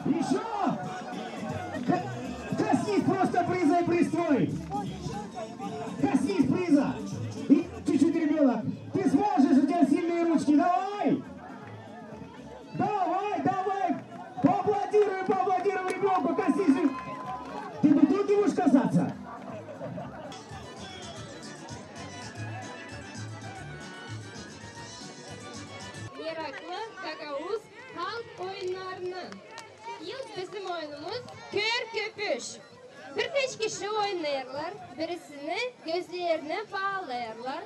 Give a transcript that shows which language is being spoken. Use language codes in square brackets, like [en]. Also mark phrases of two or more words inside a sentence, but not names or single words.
[ru] Коснись просто приза и пристрой! Коснись приза! И чуть-чуть, ребенок! Ты сможешь, у тебя сильные ручки, давай! Давай, давай! Поаплодируй ребенку, коснись! Ты тут не будешь касаться? [gag] Meraklı Gagauz halk oyunlarını. Bizim oyunumuz kör köpüş. Bir kişi oynarlar, birisini gözlerine bağlarlar.